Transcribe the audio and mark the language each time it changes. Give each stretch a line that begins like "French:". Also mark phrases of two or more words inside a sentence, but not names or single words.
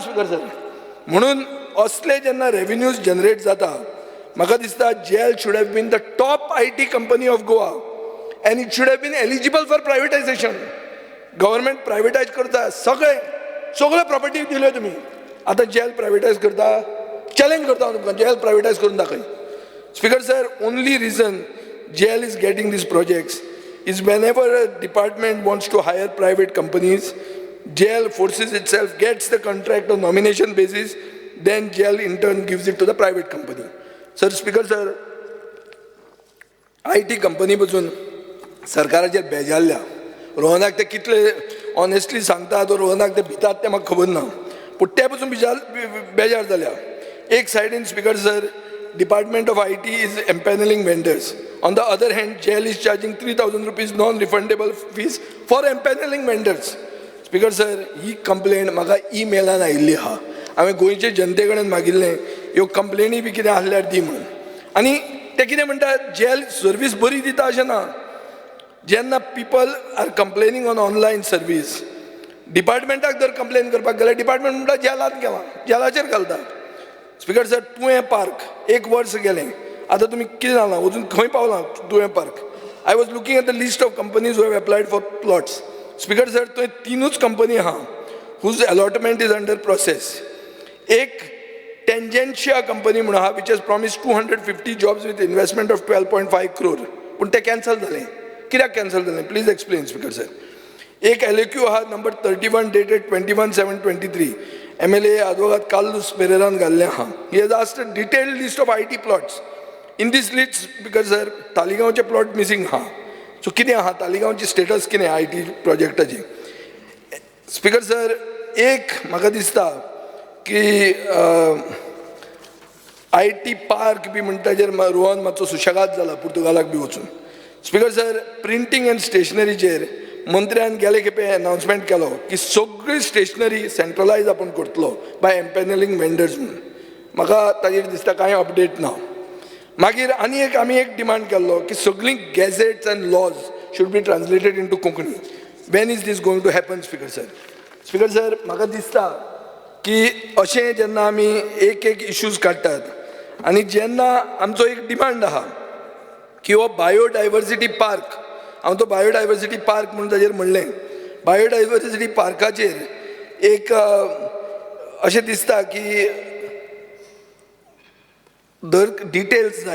English: Speaker sir,
Konkani: म्हणून असले जेन्ना
English: revenues generate
Konkani: जाता, म्हाका दिसता
English: jail should have been the top IT company of Goa and it should have been eligible for privatization.
Konkani: गव्हर्मेंट प्रायवेटायज करता, सगळे प्रॉपर्टी दिल्यो तुमी. आतां जेल प्रायवेटायज करता, चॅलेंज करता हांव तुमकां, जेल प्रायवेटायज करून दाखय.
English: Speaker sir, only reason jail is getting these projects is whenever a department wants to hire private companies, jail forces itself, gets the contract on nomination basis, then jail in turn gives it to the private company. Sir, Speaker sir, IT company
Konkani: पासून सरकाराचेर बेजारल्या. रोहनाक ते कितले ऑनेस्टली सांगता, तो रोहनाक ते भितात ते म्हाका खबर ना, पूण ते पासून बेजार जाल्या. एक सायडीन
English: Speaker sir, Department of IT is empaneling vendors. On the other hand, jail is charging 3,000 rupees non-refundable fees for empaneling vendors. Speaker sir,
Konkani: ही कंप्लेंट म्हाका ईमेलान आयिल्ली आहा. हांवें गोंयचे जनते कडेन मागिल्लें ह्यो कंप्लेनी बी कितें आसल्यार दी म्हणून. आनी ते कितें म्हणटात, जेल सर्वीस बरी दिता अशें ना. जेन्ना
English: people are complaining on online service,
Konkani: डिपार्टमेंटाक जर कंप्लेन करपाक गेल्यार डिपार्टमेंट म्हणटा जेलांत गेला, जेलाचेर घालता.
English: Speaker sir,
Konkani: तुवें पार्क 1 वर्स गेलें, आतां तुमी कितें जालां, अजून खंय पावलां तुवें पार्क?
English: I was looking at the list of companies who have applied for plots. Speaker sir,
Konkani: थंय 3च कंपनी आहा
English: whose allotment is under process.
Konkani: एक टेंजेंशिया कंपनी म्हणून आहा
English: which has promised 250 jobs with investment of 12.5 crore,
Konkani: पूण तें कॅन्सल जालें. कित्याक कॅन्सल जालें?
English: Please explain Speaker sir.
Konkani: एक LAQ आहा नंबर 31 डेटेड 21/7/23, MLA advocate Carlos Pereiran घाल्लें आहा.
English: He has asked a detailed list of IT plots. In this list, because sir,
Konkani: तालिगांवचे प्लॉट मिसिंग आहा. सो कितें आहा तालिगांवची स्टेटस कितें IT प्रोजेक्टाची?
English: Speaker sir,
Konkani: एक म्हाका दिसता की
English: IT park
Konkani: बी म्हणटा ताजेर रोहन मातसो सुशेगाद जाला पुर्तुगालाक बी वचून.
English: Speaker sir, printing and
Konkani: स्टेशनरीचेर मंत्र्यान गेले खेपे अनाउन्समेंट केलो की सगळी स्टेशनरी सेंट्रलायज आपण करतलो
English: by empaneling vendors
Konkani: म्हणून. म्हाका ताजेर दिसता कांय अपडेट ना. मागीर आनी एक आमी एक डिमांड केल्लो की सगळीं
English: gazettes and laws should be translated into Konkani. When is this going to happen Speaker sir? Speaker sir,
Konkani: म्हाका दिसता की अशें जेन्ना आमी एक इश्यूज काडटात आनी जेन्ना आमचो एक डिमांड आहा किंवा बायोडायवर्सिटी पार्क, हांव तो बायोडायवर्सिटी पार्क म्हणून ताजेर म्हणलें. बायोडायवर्सिटी पार्काचेर एक अशें दिसता की दर डिटेल्स जाय.